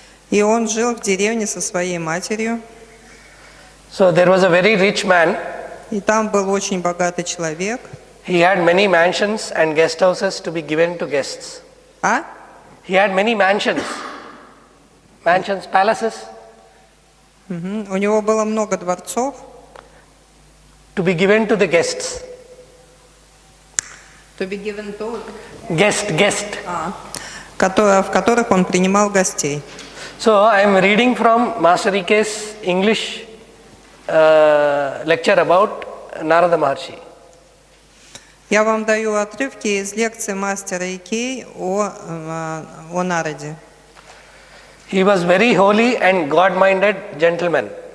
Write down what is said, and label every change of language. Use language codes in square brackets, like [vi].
[ru] И он жил в деревне со своей матерью. [en] So, there was a very rich man. [ru] И там был очень богатый человек. [en] He had many mansions and guest houses to be given to guests. He had many mansions, palaces. [ru] У него было много дворцов. [en] To be given to the guests. To be given to... Guest. [ru] В которых он принимал гостей. [en] So, I am reading from Master Ike's English lecture about Narada Maharshi. [ru] Я вам даю отрывки из лекции мастера Икей о Нараде. [en] He was very holy and God-minded gentleman.